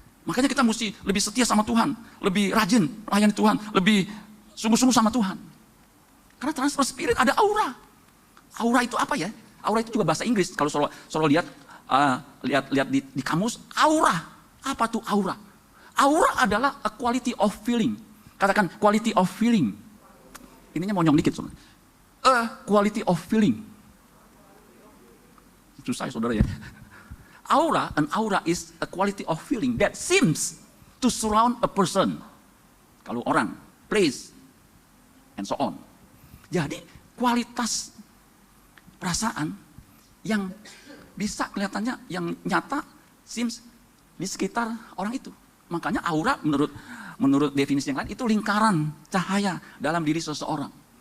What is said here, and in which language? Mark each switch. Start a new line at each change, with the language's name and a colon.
Indonesian: Makanya kita mesti lebih setia sama Tuhan, lebih rajin melayani Tuhan, lebih sungguh-sungguh sama Tuhan. Karena transfer spirit ada aura. Aura itu apa ya? Aura itu juga bahasa Inggris. Kalau saudara lihat di kamus, aura. Apa tuh aura? Aura adalah
English: a quality of feeling.
Indonesian: Katakan
English: quality of feeling.
Indonesian: Ininya monyong dikit, saudara.
English: A quality of feeling.
Indonesian: Susah ya, saudara ya.
English: An aura is a quality of feeling that seems to surround a person.
Indonesian: Kalau orang,
English: place, and so on.
Indonesian: Jadi kualitas perasaan yang bisa kelihatannya, yang nyata, seems di sekitar orang itu. Makanya aura menurut definisi yang lain itu lingkaran cahaya dalam diri seseorang.